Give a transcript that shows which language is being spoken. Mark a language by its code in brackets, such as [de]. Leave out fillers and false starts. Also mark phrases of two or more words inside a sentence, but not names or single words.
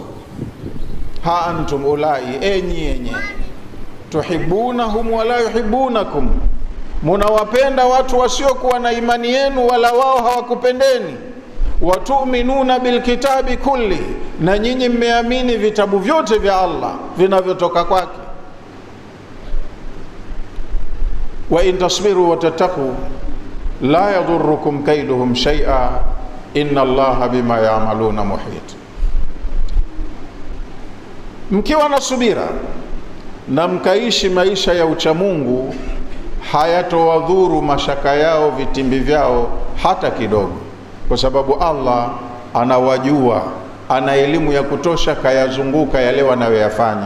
[ar] ها أنتم أولاء, [sw] enyi yenye, [ar] تحبونهم ولا يحبونكم, [sw] munawapenda watu wasiokuwa na imani yenu wala wao hawakupendeni. [ar] وتؤمنون بالكتاب كله, [sw] na nyinyi mmeamini vitabu vyote vya Allah vinavyotoka kwake. [ar] وإن تصبروا وتتقوا لا يضركم كيدهم شيئا إن الله بما يعملون محيط. [sw] Mkiwa na subira na mkaishi maisha ya uchamungu, hayatowadhuru mashaka yao, vitimbi vyao hata kidogo, kwa sababu Allah anawajua, ana elimu ya kutosha, kayazunguka yale wanayoyafanya.